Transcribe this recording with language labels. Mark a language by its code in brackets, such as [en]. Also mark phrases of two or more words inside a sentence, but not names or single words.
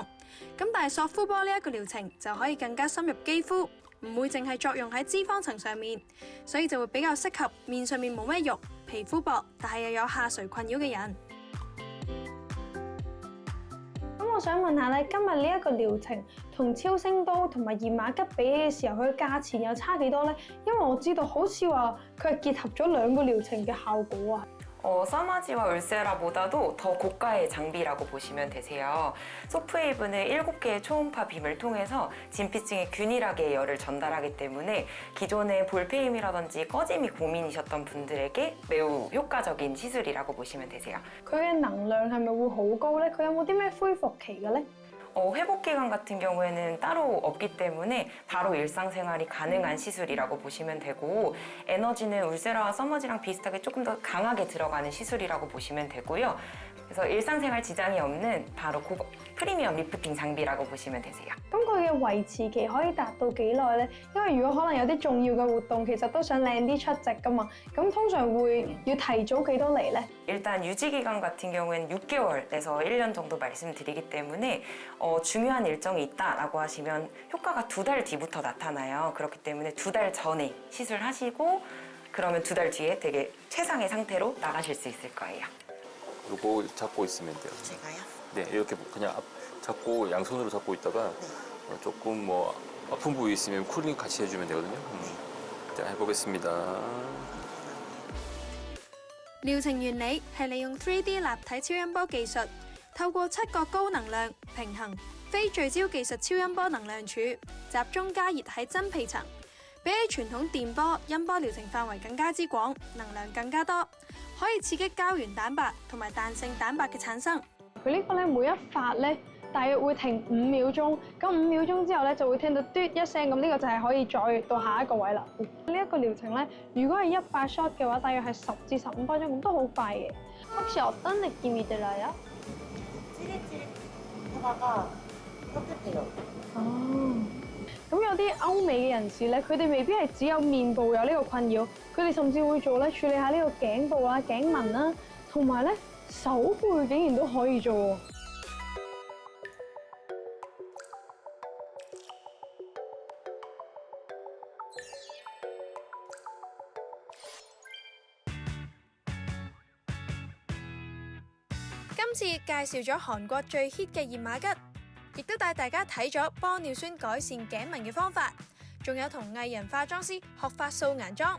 [yue] 咁但係索膚波呢一個療程就可以更加深入肌膚，唔會淨係作用喺脂肪層上面，所以就會比較適合面上面冇咩肉、皮膚薄但係又有下垂困擾嘅人。咁我想問下咧，今日呢一個療程同超聲刀同埋熱瑪吉比起嘅時候，佢嘅價錢又差幾多咧？因為我知道好似話佢係結合咗2個療程嘅效果啊。 [ko] 써마지와 울세라보다도 더 고가의 장비라고 보시면 되세요. 소프웨이브는 7개의 초음파 빔을 통해서 진피층에 균일하게 열을 전달하기 때문에 기존의 볼페임이라든지 꺼짐이 고민이셨던 분들에게 매우 효과적인 시술이라고 보시면 되세요. 佢嘅能量係咪會好高咧？佢有冇啲咩恢復期嘅咧？ 회복 기간 같은 경우에는 따로 없기 때문에 바로 일상생활이 가능한 시술이라고 보시면 되고, 에너지는 울세라와 써머지랑 비슷하게 조금 더 강하게 들어가는 시술이라고 보시면 되고요. 그래서 일상생활 지장이 없는 바로 프리미엄 리프팅 장비라고 보시면 되세요. 咁佢嘅維持期可以達到幾耐呢？因為如果可能有啲重要嘅活動，其實都想靚啲出席噶嘛。咁通常會要提早幾多嚟呢？ 일단 유지 기간 같은 경우에는 6개월에서 1년 정도 말씀드리기 때문에 중요한 일정이 있다라고 하시면 효과가 2달 뒤부터 나타나요. 그렇기 때문에 2달 전에 시술하시고 그러면 2달 뒤에 되게 최상의 상태로 나가실 수 있을 거예요. 요거 잡고 있으면 돼요. 제가요? 네, 이렇게 그냥 잡고 양손으로 잡고 있다가 조금 뭐 아픈 부위 있으면 쿨링 같이 해주면 되거든요. 자, 해보겠습니다. [yue] 療程原理係利用 3D 立體超音波技術，透過7個高能量、平衡、非聚焦技術超音波能量柱，集中加熱喺真皮層，比起傳統電波、音波療程範圍更加之廣，能量更加多，可以刺激膠原蛋白同埋彈性蛋白嘅產生。佢呢個咧每一發咧大約會停5秒鐘，咁5秒鐘之後咧就會聽到嘟一聲，咁呢個就係可以再到下一個位啦。呢一個療程咧，如果係100 shot 嘅話，大約係10至15分鐘，咁都好快嘅。 [ko] 혹시 어떤 느낌이 들어요? 하다가 따뜻해요. [yue] 咁有啲歐美嘅人士咧，佢哋未必係只有面部有呢個困擾，佢哋甚至會做咧處理下呢個頸部啦、頸紋啦，同埋咧手背竟然都可以做喎。今次介紹咗韓國最 hit 嘅熱瑪吉，亦都帶大家睇咗玻尿酸改善頸紋嘅方法，仲有同藝人化妝師學發素顏妝。